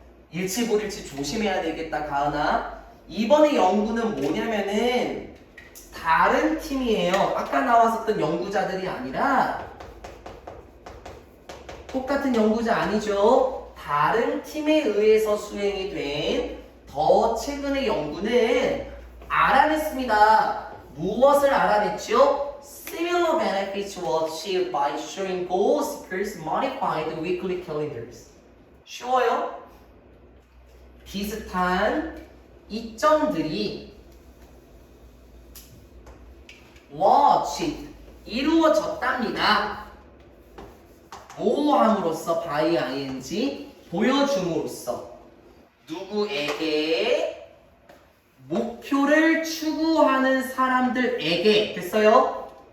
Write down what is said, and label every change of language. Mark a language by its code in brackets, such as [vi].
[ko] 일치고일치 조심해야 되겠다 가은아. 이번에 연구는 뭐냐면은 다른 팀이에요. 아까 나왔었던 연구자들이 아니라 똑같은 연구자 아니죠. 다른 팀에 의해서 수행이 된 더 최근의 연구는 알아냈습니다. 무엇을 알아냈죠? [en] Similar benefits were achieved by showing goal seekers modified weekly calendars. [ko] 쉬워요? 비슷한 이점들이 watched 이루어졌답니다. 뭐함으로써 by ing 보여줌으로써 누구에게 목표를 추구하는 사람들에게 됐어요?